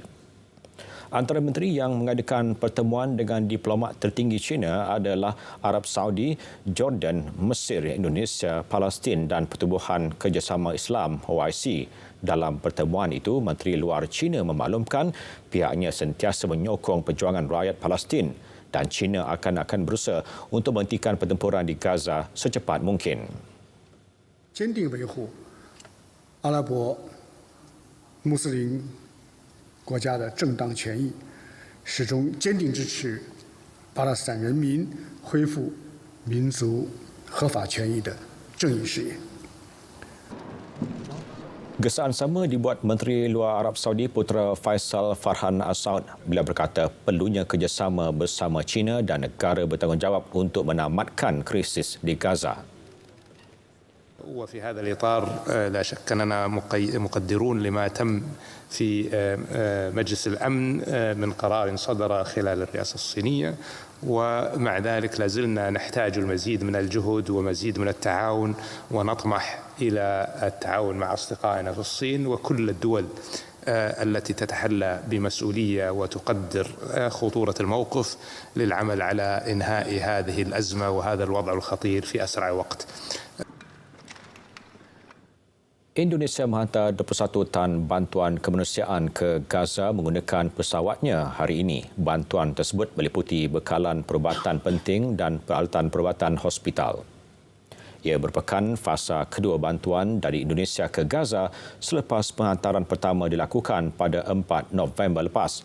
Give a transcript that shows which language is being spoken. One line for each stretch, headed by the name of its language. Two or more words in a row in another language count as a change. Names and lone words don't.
Malay: Antara menteri yang mengadakan pertemuan dengan diplomat tertinggi China adalah Arab Saudi, Jordan, Mesir, Indonesia, Palestin dan Pertubuhan Kerjasama Islam OIC. Dalam pertemuan itu, Menteri Luar China memaklumkan pihaknya sentiasa menyokong perjuangan rakyat Palestin dan China akan berusaha untuk menghentikan pertempuran di Gaza secepat mungkin.
Chinese: 坚定维护阿拉伯穆斯林国家的正当权益，始终坚定支持巴勒斯坦人民恢复民族合法权益的正义事业。
Malay: Gesaan sama dibuat Menteri Luar Arab Saudi Putera Faisal Farhan Al-Saud bila berkata perlunya kerjasama bersama China dan negara bertanggungjawab untuk menamatkan krisis di Gaza.
Arabic: وفي هذا الإطار لا شك أننا مقدرون لما تم في مجلس الأمن من قرار صدر خلال الرئاسة الصينية ومع ذلك لازلنا نحتاج المزيد من الجهد ومزيد من التعاون ونطمح إلى التعاون مع أصدقائنا في الصين وكل الدول التي تتحلى بمسؤولية وتقدر خطورة الموقف للعمل على إنهاء هذه الأزمة وهذا الوضع الخطير في أسرع وقت.
Malay: Indonesia menghantar 21 tan bantuan kemanusiaan ke Gaza menggunakan pesawatnya hari ini. Bantuan tersebut meliputi bekalan perubatan penting dan peralatan perubatan hospital. Ia merupakan fasa kedua bantuan dari Indonesia ke Gaza selepas penghantaran pertama dilakukan pada 4 November lepas.